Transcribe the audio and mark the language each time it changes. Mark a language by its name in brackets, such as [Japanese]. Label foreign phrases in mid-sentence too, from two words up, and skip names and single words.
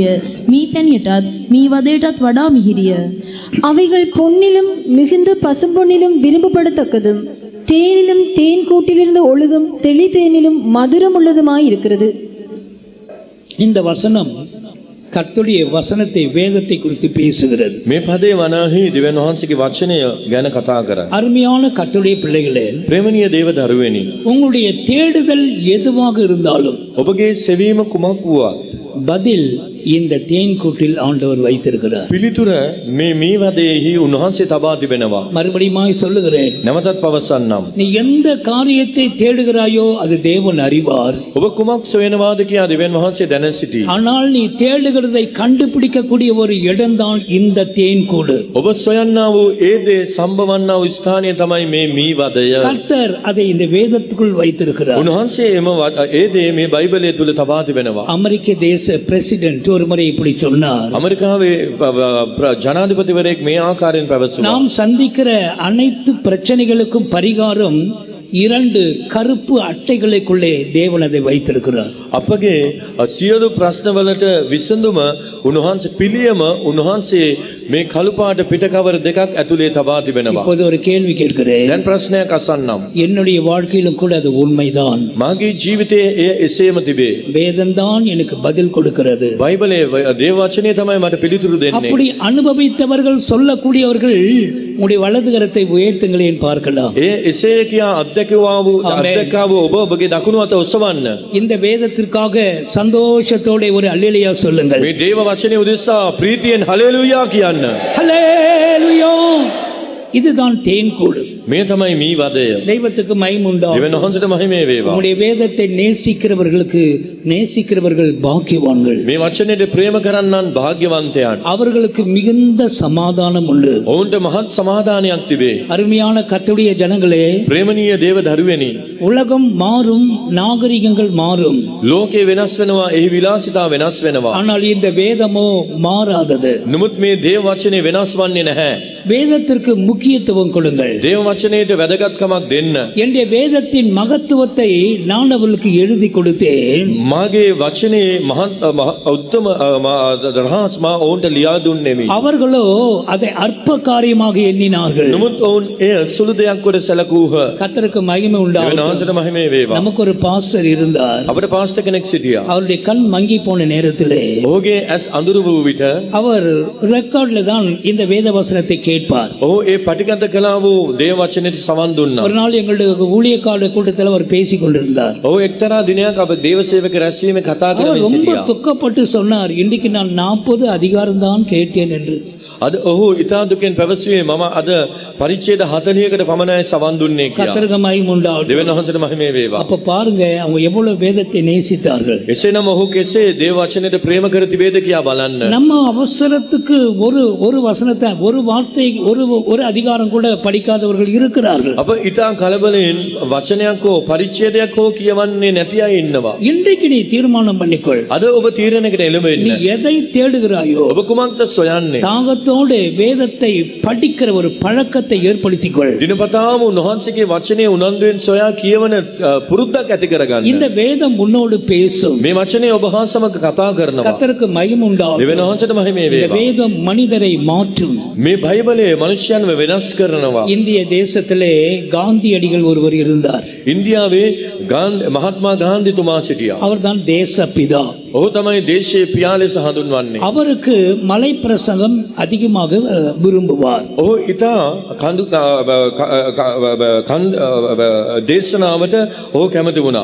[Sinhala] මී පැණියටත් මී වදයටත් වඩා මිහිරිය. [Tamil] அவைகள் பொன்னிலும் மிகுந்த பசும்பொன்னிலும் விரும்பப்படத்தக்கதும் தேனிலும் தேன் கூட்டிலிருந்து ஒழுகும் தெளி தேனிலும் மதுரமுள்ளதுமாயிருக்கிறது. இந்த வசனம் கர்த்தருடைய வசனத்தை, வேதத்தை குறித்து பேசுகிறது. [Sinhala] මේ පදේ වනාහි දෙවියන් වහන්සේගේ වචනය ගැන කතා කරා. [Tamil] அருமையான கர்த்தருடைய பிள்ளைகளே, [Sinhala] ප්‍රේමණීය දේව දරුවනි, [Tamil] உங்களுடைய தேடுதல் எதுவாக இருந்தாலும் [Sinhala] ඔබගේ සෙවීම කුමක් වුවත් [Tamil] பதில் இந்த தேன் கூட்டில் ஆண்டவர் வைத்திருக்கிறார். [Sinhala] පිළිතුර මේ මීවදයෙහි උන්වහන්සේ තබා තිබෙනවා. [Tamil] மறுபடியும் சொல்லுகிறேன், [Sinhala] නැවතත් පවසන්නම්. [Tamil] நீ எந்த காரியத்தை தேடுகிறாயோ அது தேவன் அறிவார். [Sinhala] ඔබ කුමක් සොයනවාද කියා දෙවියන් වහන්සේ දැන සිටී. [Tamil] ஆனால் நீ தேடுகிறதை கண்டுபிடிக்கக்கூடிய ஒரு இடம்தான் இந்த தேன் கூடு. [Sinhala] ඔබ සොයන්නා වූ ඒ දේ සම්භවන්නා වූ ස්ථානය තමයි මේ මීවදය. [Tamil] கர்த்தர் அதை இந்த வேதத்துக்குள் வைத்திருக்கிறார். [Sinhala] උන්වහන්සේ ඒ දේ මේ බයිබලයේ තුල තබා තිබෙනවා. [Tamil] அமெரிக்க தேச பிரசிடென்ட் ஒரு முறை இப்படி சொன்னார், [Sinhala] ඇමරිකාවේ ජනාධිපතිවරයෙක් මේ ආකාරයෙන් පැවසුවා. [Tamil] நாம் சந்திக்கிற அனைத்து பிரச்சனைகளுக்கும் பரிகாரம் 2 கருப்பு அட்டைகளுக்குள்ளே தேவன் அதை வைத்திருக்கிறார். [Sinhala] අපගේ සියලු ප්‍රශ්නවලට විසඳුම උන්වහන්සේ පිළියම උන්වහන්සේ මේ කළු පාට පිටකවර දෙකක් ඇතුලේ තබා තිබෙනවා. [Tamil] இப்போது ஒரு கேள்வி கேட்கிறேன். [Sinhala] දැන් ප්‍රශ්නයක් අසන්නම්. [Tamil] என்னுடைய வாழ்க்கையிலும் கூட அது உண்மைதான். [Sinhala] මාගේ ජීවිතයේ එය එසේම තිබේ. [Tamil] வேதம்தான் எனக்கு பதில் கொடுக்கிறது. [Sinhala] බයිබලයේ දේව වචනේ තමයි මට පිළිතුරු දෙන්නේ. [Tamil] அப்படி அனுபவித்தவர்கள் சொல்லக்கூடியவர்கள் உங்களுடைய வலது கரத்தை உயர்த்துங்களேன் பார்க்கலாம். [Sinhala] එසේ කියා අධ්‍යක්ෂකව ඔබ ඔබගේ දකුණු අත ඔසවන්න. [Tamil] இந்த வேதத்திற்காக சந்தோஷத்தோட ஒரு அல்லேலூயா சொல்லுங்கள். [Sinhala] මේ දේව වචනේ උදෙසා ප්‍රීතියෙන් හලෙලූයා කියන්න. [Tamil] ஹல்லேலூயா. இதுதான் தேன்கூடு. [Sinhala] මේ තමයි මේ වදය. [Tamil] தெய்வத்துக்கு மகிமை உண்டாகும். [Sinhala] දෙවියන් වහන්සේට මහිමේ වේවා. [Tamil] உங்களுடைய வேதத்தை நேசிக்கிறவர்கள் பாக்கியவான்கள். [Sinhala] මේ වචනේට ප්‍රේම කරන්නන් භාග්‍යවන්තයන්. [Tamil] அவர்களுக்கு மிகுந்த சமாதானம் உண்டு. [Sinhala] ඔවුන්ට මහත් සමාදානයක් තිබේ. [Tamil] அருமையான கர்த்தருடைய ஜனங்களே, [Sinhala] ප්‍රේමණීය දේව දරුවනි, [Tamil] உலகம் மாறும், நாகரிகங்கள் மாறும், [Sinhala] ලෝකේ වෙනස් වෙනවා, එහි විලාසිතා වෙනස් වෙනවා. [Tamil] ஆனால் இந்த வேதமோ மாறாதது. [Sinhala] නමුත් මේ දේව වචනේ වෙනස් වන්නේ නැහැ. [Tamil] வேதத்திற்கு முக்கியத்துவம் கொடுங்கள். [Sinhala] දේව වචනේට වැදගත්කමක් දෙන්න. [Tamil] என்னுடைய வேதத்தின் மகத்துவத்தை நான் அவர்களுக்கு எழுதி கொடுத்தேன். [Sinhala] මාගේ වචනේ මහත් උත්තම රහස් මා ඔවුන්ට ලියා දුන්නේමි. [Tamil] அவர்களோ அதை அற்ப காரியமாக எண்ணினார்கள். [Sinhala] නමුත් ඔවුන් එය සුළු දෙයක් කොට සැලකූහ. [Tamil] கர்த்தருக்கு மகிமை [Sinhala] දෙවියන් [Tamil] உண்டாகட்டும். [Sinhala] වහන්සේට මහිමේ වේවා. [Tamil] நமக்கு ஒரு பாஸ்டர் இருந்தார். [Sinhala] අපිට පාස්ටර් කෙනෙක් සිටියා. [Tamil] அவருடைய கண் மங்கி போன நேரத்திலே [Sinhala] ඔහුගේ ඇස් අඳුරු වූ විට [Tamil] அவர் ரெக்கார்ட்ல தான் இந்த வேத வசனத்தை கேட்பார். [Sinhala] ඔහු ඒ පටිගත කළා වූ දේව වචනයට සවන් දුන්නා. [Tamil] ஒரு நாள் எங்களுடைய ஊழியக்கார கூட்டத்தில் அவர் பேசிக் கொண்டிருந்தார். [Sinhala] ඔහු එක්තරා දිනයක් අප දේව සේවක රැස්වීමේ කතා [Tamil] அவர் [Sinhala] කරමින් [Tamil] ரொம்ப [Sinhala] සිටියා. [Tamil] துக்கப்பட்டு சொன்னார், இன்றைக்கு நான் 40 அதிகாரம் தான் கேட்டேன் என்று. [Sinhala] අද ඔහු ඉතා දුකෙන් පැවසුවේ මම අද පරිච්ඡේද 40කට පමණයි සවන් දුන්නේ කියලා. [Tamil] கர்த்தருக்கு மகிமை உண்டாகட்டும். [Sinhala] දෙවියන් වහන්සේට මහිමේ වේවා. [Tamil] அப்ப பாருங்க அவங்க எவ்வளவு வேதத்தை நேசித்தார்கள். [Sinhala] එසේනම් ඔහු කෙසේ දේව වචනයට ප්‍රේම කර තිබේද කියා බලන්න. [Tamil] நம்ம அவசரத்துக்கு ஒரு வசனத்தை, ஒரு வார்த்தை, ஒரு அதிகாரம் கூட படிக்காதவர்கள் இருக்கிறார்கள். [Sinhala] අප ඉතා කලබලෙන් වචනයක් හෝ පරිච්ඡේදයක් හෝ කියවන්නේ නැති අය ඉන්නවා. [Tamil] இன்றைக்கு நீ தீர்மானம் பண்ணிக்கொள். [Sinhala] අද ඔබ තීරණයකට [Tamil] நீ [Sinhala] එළඹෙන්න. [Tamil] எதை தேடுகிறாயோ [Sinhala] ඔබ කුමක්ද සොයන්නේ? [Tamil] தாகத்தோடு வேதத்தை படிக்கிற ஒரு பழக்கத்தை ஏற்படுத்திக்கொள். [Sinhala] දිනපතාම උන්වහන්සේගේ වචනේ උනන්දුවෙන් සොයා කියවන පුරුද්දක් ඇති කරගන්න. [Tamil] இந்த வேதம் உன்னோடு பேசும். [Sinhala] මේ වචනේ ඔබ හා සමග කතා කරනවා. [Tamil] கர்த்தருக்கு மகிமை உண்டாகும். [Sinhala] දෙවියන් වහන්සේට මහිමේ [Tamil] இந்த [Sinhala] වේවා. [Tamil] வேதம் மனிதரை மாற்றும். [Sinhala] මේ බයිබලයේ මනුෂ්‍යයන්ව වෙනස් කරනවා. [Tamil] இந்திய தேசத்திலே காந்தியடிகள் ஒருவர் இருந்தார். [Sinhala] ඉන්දියාවේ මහත්මා ගාන්ධිතුමා සිටියා. [Tamil] அவர்தான் தேசப்பிதா. [Sinhala] ඔහු තමයි දේශයේ පියා ලෙස හඳුන්වන්නේ. [Tamil] அவருக்கு மலை பிரசங்கம் அதிகமாக விரும்புவார். [Sinhala] ඔහු ඉතා දේශනාවට ඔහු කැමති වුණා.